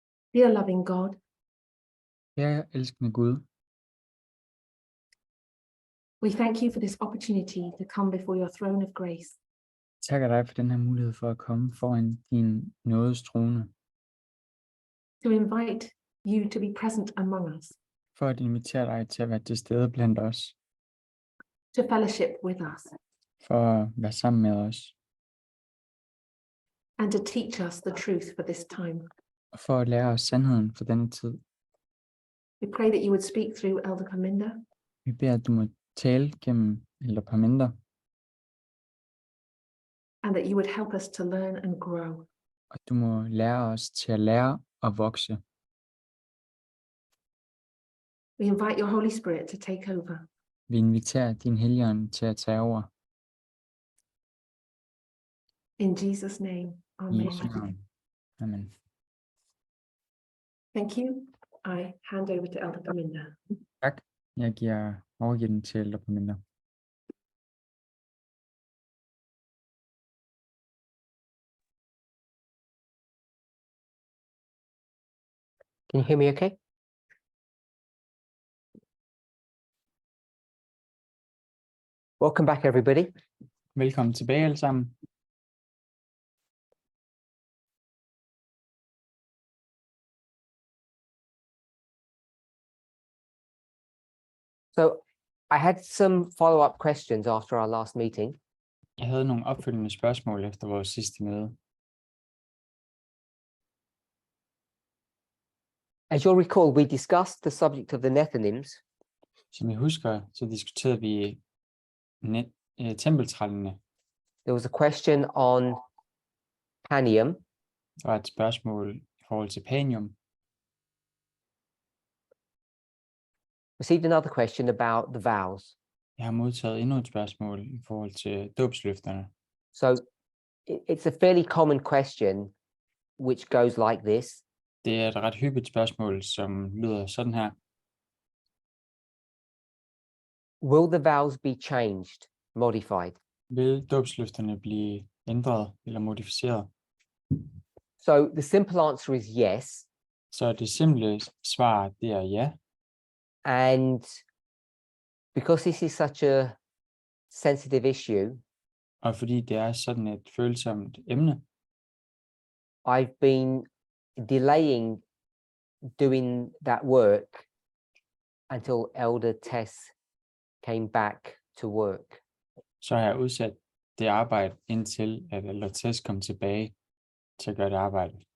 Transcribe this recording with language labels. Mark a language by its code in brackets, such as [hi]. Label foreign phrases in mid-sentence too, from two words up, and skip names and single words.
[en] Dear loving God, [da] Kære elskende Gud, [en] we thank you for this opportunity to come before your throne of grace [da] takker dig for den her mulighed for at komme foran din nådes trone, [en] to invite you to be present among us, [da] for at invitere dig til at være til stede blandt os, [en] to fellowship with us, [da] for at være sammen med os, [en] and to teach us the truth for this time. [da] og for at lære os sandheden for denne tid. [en] We pray that you would speak through Elder Parminder, [da] Vi beder, at du må tale gennem Elder Parminder, [en] and that you would help us to learn and grow. [da] og du må lære os til at lære og vokse. [en] We invite your Holy Spirit to take over. [da] Vi inviterer din Helligånd til at tage over. [en] In Jesus' name, [da] I amen. Jesu navn. Amen. [en] Thank you. I hand over to Elder Parminder. [da] Tak. Jeg overgiver den til Elder Parminder. [en] Can you hear me okay? Welcome back, everybody. [da] Velkommen tilbage alle sammen. [en] So I had some follow-up questions after our last meeting. [da] Jeg havde nogle opfølgende spørgsmål efter vores sidste møde. [en] As you'll recall, we discussed the subject of the Nethinims, [da] Som I husker, så diskuterede vi tempeltrællene. [en] there was a question on Panium, [da] Der var et spørgsmål i forhold til Panium. [en] received another question about the vows. [da] Jeg har modtaget endnu et spørgsmål i forhold til dåbsløfterne. [en] So it's a fairly common question, which goes like this. [da] Det er et ret hyppigt spørgsmål, som lyder sådan her. [en] Will the vows be changed, modified? [da] Vil dåbsløfterne blive ændret eller modificeret? [en] So the simple answer is yes. [da] Så det simple svar, det er ja. [en] And because this is such a sensitive issue, [da] Og fordi det er sådan et følsomt emne, [en] I've been delaying doing that work until Elder Tess came back to work. [da] så har jeg udsat det arbejde indtil at Elder Tess kom tilbage til at gøre det arbejde.